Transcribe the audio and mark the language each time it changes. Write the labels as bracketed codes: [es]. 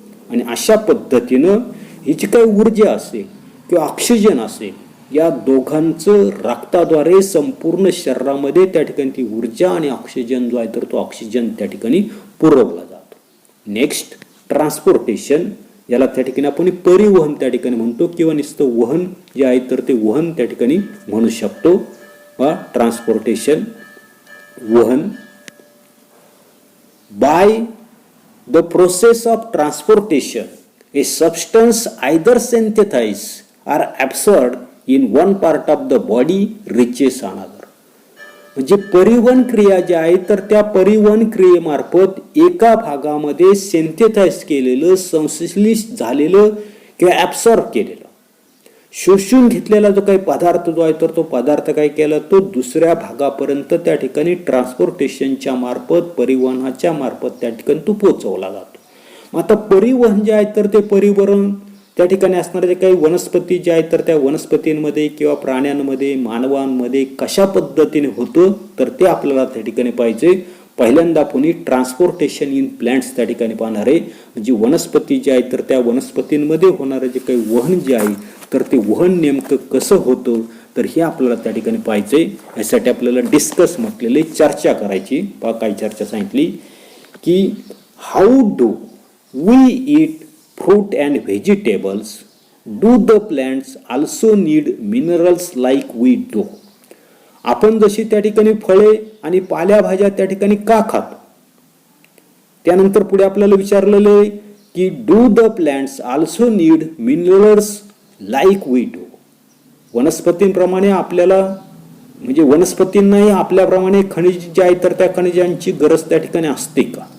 [mr] आणि अशा पद्धतीनं ही जी काही ऊर्जा असेल किंवा ऑक्सिजन असेल, या दोघांचं रक्ताद्वारे संपूर्ण शरीरामध्ये त्या ठिकाणी ती ऊर्जा आणि ऑक्सिजन जो आहे तर तो ऑक्सिजन त्या ठिकाणी पुरवला जातो. नेक्स्ट, ट्रान्सपोर्टेशन, याला त्या ठिकाणी आपण परिवहन त्या ठिकाणी म्हणतो किंवा नुसतं वहन जे आहे तर ते वहन त्या ठिकाणी म्हणू शकतो. ट्रान्सपोर्टेशन, वहन. [en] By the process of transportation a substance either synthesize or absorbed in one part of the body reaches another. [mr] म्हणजे परिवहन क्रिया जी आहे तर त्या परिवहन क्रियेमार्फत एका भागामध्ये सिंथेसाइज केलेलं, संश्लेषित झालेलं किंवा ॲब्सॉर्ब केलेलं, शोषून घेतलेला जो काही पदार्थ जो आहे तर तो पदार्थ काय केला, तो दुसऱ्या भागापर्यंत त्या ठिकाणी ट्रान्सपोर्टेशनच्या मार्फत, परिवहनाच्या मार्फत त्या ठिकाणी तो पोहोचवला जातो. मग आता परिवहन जे आहे तर ते परिवहन त्या ठिकाणी असणारे जे काही वनस्पती जे आहेत तर त्या वनस्पतींमध्ये किंवा प्राण्यांमध्ये, मानवांमध्ये कशा पद्धतीने होतं तर ते आपल्याला त्या ठिकाणी पाहिजे. पहिल्यांदा आपण ट्रान्सपोर्टेशन इन प्लांट्स त्या ठिकाणी पाहणार आहे. म्हणजे वनस्पती जे आहे तर त्या वनस्पतींमध्ये होणारं जे काही वहन जे आहे तर ते वहन नेमकं कसं होतं तर हे आपल्याला त्या ठिकाणी पाहिजे. यासाठी आपल्याला डिस्कस म्हटलेले, चर्चा करायची. पहा काय चर्चा सांगितली की [en] How do we eat fruit and vegetables, do the plants also need minerals like we do. [mr] आपण जशी त्या ठिकाणी फळे आणि पालेभाज्या त्या ठिकाणी का खातो. त्यानंतर पुढे आपल्याला विचारलेलं आहे की [en] Do the plants also need minerals like we do. [mr] वनस्पतींप्रमाणे आपल्याला, म्हणजे वनस्पतींनाही आपल्याप्रमाणे खनिज जे आहे तर त्या खनिजांची गरज त्या ठिकाणी असते का.